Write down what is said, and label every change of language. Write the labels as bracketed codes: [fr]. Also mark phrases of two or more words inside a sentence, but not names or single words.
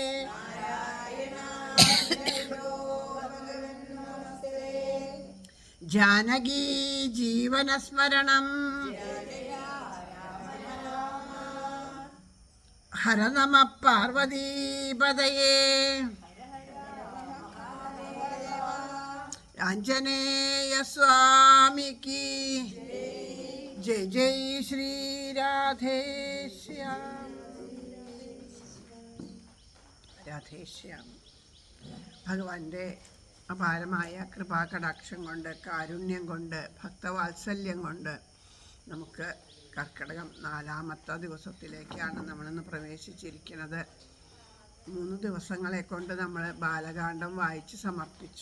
[sa] ജാനകി ജീവനസ്മരണം ഹര നമ പാർവതീപതയേ. [ml] ആഞ്ജനേയ സ്വാമിക്ക് [hi] जय जय श्री राधेश्याम. [ml] രാധേശ്യാമി. ഭഗവാന്റെ അപാരമായ കൃപാകടാക്ഷം കൊണ്ട്, കാരുണ്യം കൊണ്ട്, ഭക്തവാത്സല്യം കൊണ്ട് നമുക്ക് കർക്കിടകം 4-ാമത്തെ ദിവസത്തിലേക്കാണ് നമ്മളിന്ന് പ്രവേശിച്ചിരിക്കുന്നത്. 3 ദിവസങ്ങളെ കൊണ്ട് നമ്മൾ ബാലകാന്ഡം വായിച്ച് സമർപ്പിച്ചു.